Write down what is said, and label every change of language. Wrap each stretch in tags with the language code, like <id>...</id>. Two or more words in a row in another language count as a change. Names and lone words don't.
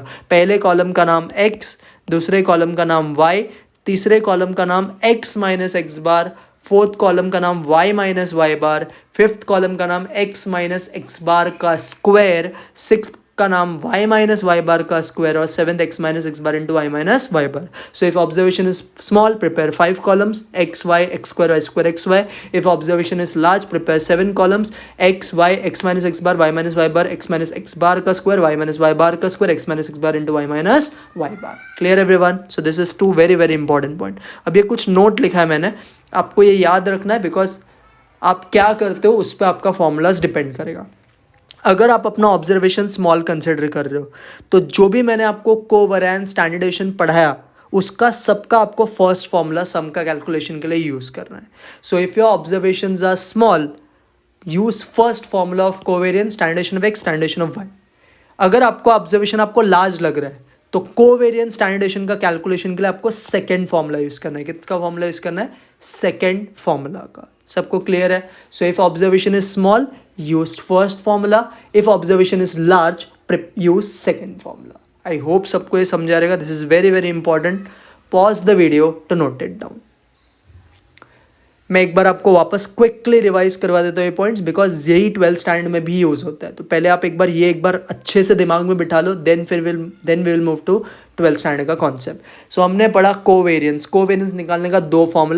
<hi>पहले कॉलम का नाम x, दूसरे कॉलम का नाम y, तीसरे कॉलम का नाम</hi> <en>x minus x bar, fourth column</en> <hi>का नाम</hi> <en>y minus y bar, fifth column</en> <hi>का नाम</hi> <en>x minus x bar</en> <hi>का स्क्वायर, सिक्स्थ का नाम</hi> <en>y minus y bar</en> <hi>का स्क्वायर, और सेवेंथ</hi> <en>x minus x bar into y minus y bar. So if observation is small, prepare 5 columns x y x square y square x y. If observation is large, prepare 7 columns x y x minus x bar y minus y bar x minus x bar का square y minus y bar का square x minus x bar into y minus y bar. Clear everyone? So this is two very very important point.</en> <hi>अब ये कुछ नोट लिखा है मैंने, आपको ये याद रखना है, बिकॉज आप क्या करते हो उस पर आपका फॉर्मूलाज डिपेंड करेगा. अगर आप अपना ऑब्जर्वेशन स्मॉल कंसिडर कर रहे हो तो जो भी मैंने आपको</hi> <en>covariance standardization</en> <hi>पढ़ाया उसका सबका आपको</hi> <en>first formula</en> <hi>सम का कैलकुलेशन के लिए यूज़ करना है.</hi> <en>So if your observations are small, use first formula of covariance standardization of x standardization of y.</en> <hi>अगर आपको ऑब्जर्वेशन आपको लार्ज लग रहा है तो</hi> <en>covariance standardization</en> <hi>का कैलकुलेशन के लिए आपको</hi> <en>second formula</en> <hi>यूज़ करना है. किसका फॉर्मूला यूज़ करना है?</hi> <en>second formula</en> <hi>का. सबको क्लियर है?</hi> <en>So if observation is small, use first formula. If observation is large, use second formula. I hope</en> <hi>सबको ये समझा रहेगा.</hi> <en>This is very very important. Pause the video to note it down.</en> <hi>मैं एक बार आपको वापस</hi> <en>quickly revise</en> <hi>करवा देता हूँ ये पॉइंट्स, बिकॉज यही 12th स्टैंडर्ड में भी यूज़ होता है. तो पहले आप एक बार अच्छे से दिमाग में बिठा लो,</hi> <en>then we will move to 12th standard</en> <hi>का कॉन्सेप्ट. सो हमने पढ़ा कोवेरिएंस निकालने का दो फॉर्मूला.</hi>